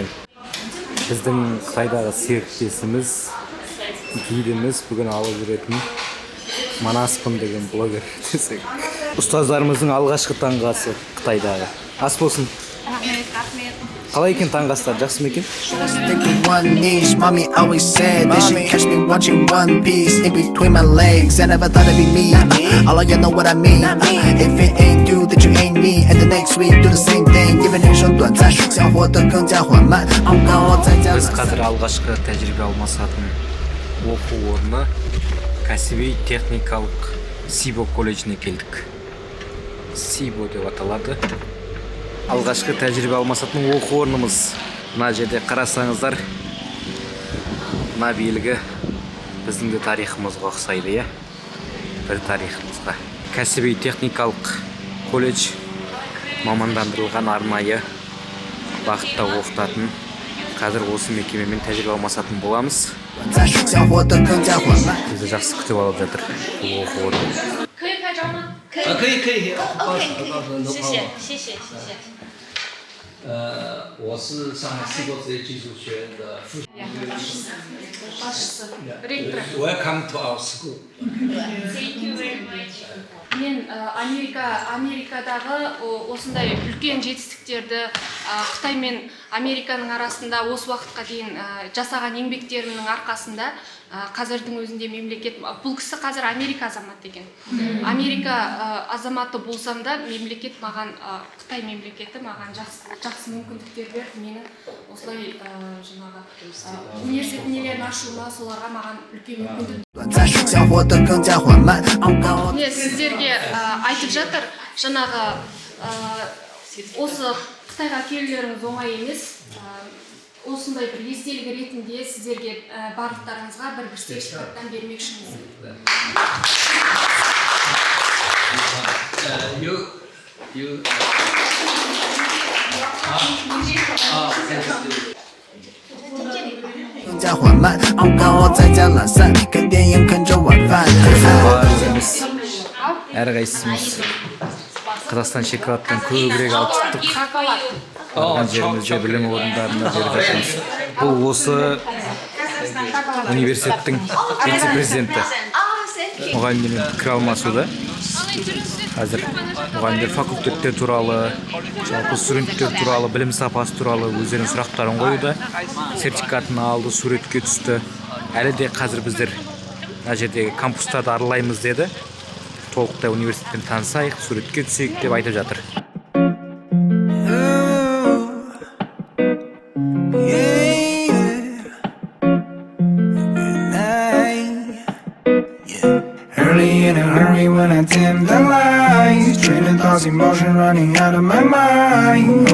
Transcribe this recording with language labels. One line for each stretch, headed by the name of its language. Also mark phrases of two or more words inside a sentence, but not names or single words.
Kazakh: Біздің Қытайдағы серіктесіміз, гидіміз бүгін алып жүретін Манаспын деген блогер десек. Ұстаздарымыздың алғашқы таңғы асы Қытайдағы. Ас болсын. Рахмет. Қалай екен таңғы астар, жақсы ма екен?
English: One niche, mommy always said that she catch me watching One Piece in between my legs. I never thought it'd be me. All of you know what I mean. If it ain't you, then you ain't me. And the next week do the same thing. Give it a shot,
Chinese: 短暂，想活得更加缓慢。
Kazakh: Біз қазір алғашқы тәжірибе алмасатын оқу орны кәсіби техникалық Сибо колледжіне келдік. Сибо деп аталады. Алғашқы тәжірибе алмасатын оқу орнымыз. Мына жерде қарасаңыздар, мына белгі біздің де тарихымызға ұқсайды, иә? Бір тарихымызға. Кәсіби техникалық колледж мамандандырылған арнайы бағытта оқытатын. Қазір осы мекемемен тәжірибе алмасатын боламыз. Бізді жақсы күтіп алып жатыр бұл оқу орны.
Chinese: 可以拍照吗？可以。可以，谢谢。我是上海西国职业技术学院的副。
Kazakh: Ректор.
English: Welcome to our school. Thank you very much.
Kazakh: Мен Америкадағы осындай үлкен жетістіктерді Қытаймен Американың арасында осы уақытқа дейін жасаған еңбектерінің арқасында қазірдің өзінде мемлекет, бұл кісі қазір Америка азаматы екен. Америка азаматы болсам да мемлекет маған, Қытай мемлекеті маған жақсы мүмкіндіктер берді. Менің осылай жаңағы университеттерін ашуыма, соларға маған үлкен мүмкіндік.
Chinese: 小活得更加缓慢。
English: I'm gonna
Kazakh: міне сіздерге айтып жатыр, жаңағы осы Қытайға келулеріңіз оңай емес. Осындай бір естелік ретінде сіздерге барлықтарыңызға бір сертификаттан бермекшіміз.
Chinese: 更加缓慢。
English: I'm gonna
Chinese: 在家懒散，看电影看着晚饭。
Kazakh: Барлығымыз, әрқайсымыз Қазақстан шекараттан көбірек алып шықтық. Барған жерімізде білім орындарында беріп жатырмыз. Бұл осы университеттің вице-президенті. Мұғалімдермен пікір алмасуда. Қазір мұғалімдер факультеттер туралы, жалпы студенттер туралы, білім сапасы туралы өздерінің сұрақтарын қоюда. Сертификатын алды, суретке түсті. Әлі де қазір біздер мына жердегі кампустарды аралаймыз деді. Толықтай университетпен танысайық, суретке түсейік деп айтып жатыр.
English: Early in a hurry when I dim the lights, trading thoughts, emotion running out of my mind.